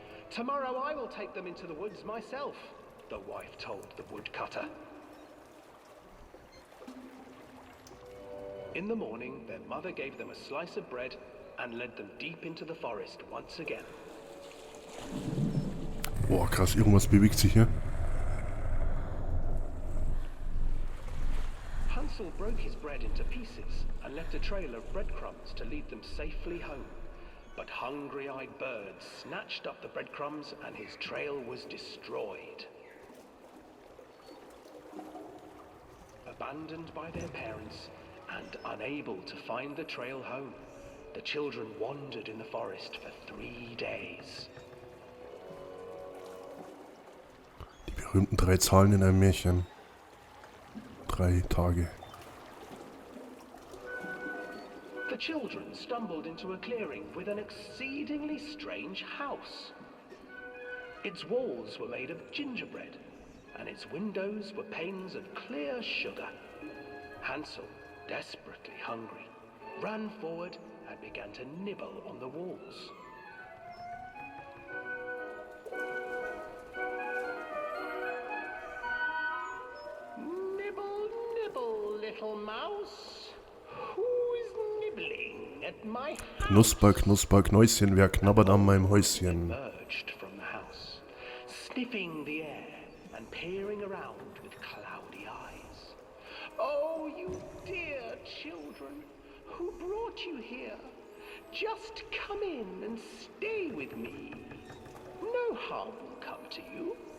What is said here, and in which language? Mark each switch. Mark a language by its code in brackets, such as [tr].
[en] "Tomorrow I will take them into the woods myself," the wife told the woodcutter. In the morning, their mother gave them a slice of bread and led them deep into the forest once again. [de] Boah, krass, irgendwas bewegt sich hier. [en] Hansel broke his bread into pieces and left a trail of breadcrumbs to lead them safely home. But hungry-eyed birds snatched up the breadcrumbs and his trail was destroyed. Abandoned by their parents and unable to find the trail home, the children wandered in the forest for 3 days. [de] Die berühmten 3 Zahlen in einem Märchen. 3 Tage. [en] The children stumbled into a clearing with an exceedingly strange house. Its walls were made of gingerbread, and its windows were panes of clear sugar. Hansel, desperately hungry, ran forward and began to nibble on the walls. Nibble, nibble, little mouse. Who's nibbling at my house? [de] Knusper, Knusper, Knäuschen, wer knabbert an meinem Häuschen? [en] Emerged from the house, sniffing the air and peering around with cloudy eyes. "Oh, you dear children, who brought you here? Just come in and stay with me. No harm will come to you."